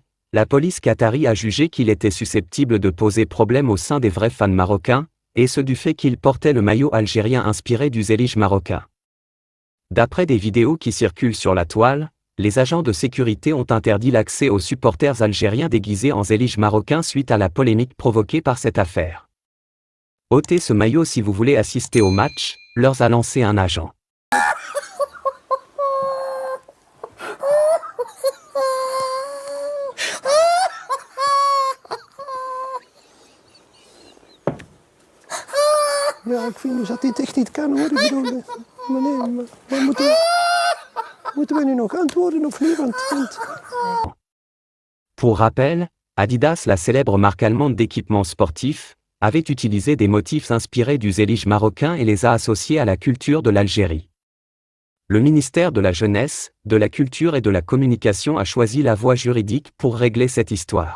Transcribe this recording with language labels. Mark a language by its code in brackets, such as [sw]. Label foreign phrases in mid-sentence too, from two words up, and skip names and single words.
[fr] La police qatari a jugé qu'il était susceptible de poser problème au sein des vrais fans marocains, et ce du fait qu'il portait le maillot algérien inspiré du Zlige marocain. D'après des vidéos qui circulent sur la toile, les agents de sécurité ont interdit l'accès aux supporters algériens déguisés en Zlige marocain suite à la polémique provoquée par cette affaire. Ôtez ce maillot si vous voulez assister au match, leur a lancé un agent. [nl] Ja, ik vind dus dat dit echt niet kan hoor. Ik bedoel, maar nee, maar moeten we nu nog antwoorden of niet? [fr] Pour rappel, Adidas, la célèbre marque allemande d'équipements sportifs, avait utilisé des motifs inspirés du Zlige marocain et les a associés à la culture de l'Algérie. Le ministère de la Jeunesse, de la Culture et de la Communication a choisi la voie juridique pour régler cette histoire.